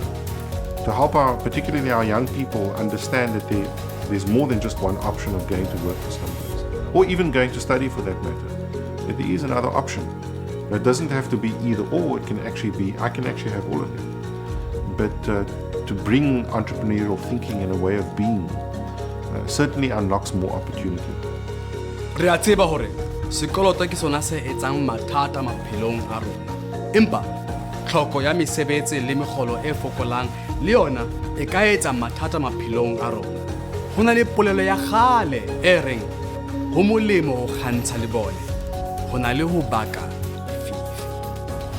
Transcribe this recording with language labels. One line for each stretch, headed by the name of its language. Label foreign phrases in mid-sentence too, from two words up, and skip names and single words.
English: To help particularly our young people understand that there's more than just one option of going to work for somebody, or even going to study for that matter. That there is another option. It doesn't have to be either or, it can actually be, I can actually have all of them. But to bring entrepreneurial thinking and a way of being certainly unlocks more opportunity.
Southern Sotho: Re a tseba hore sekoloto ke sona se etsang mathata maphelong a rona. Empa tlhoko ya mesebetsi le megolo e fokolang le yona e ka etsa mathata maphelong a rona. Ho na le polelo ya kgale e reng ho molemo ho kgantsha le bone, ho na le ho baka fifi.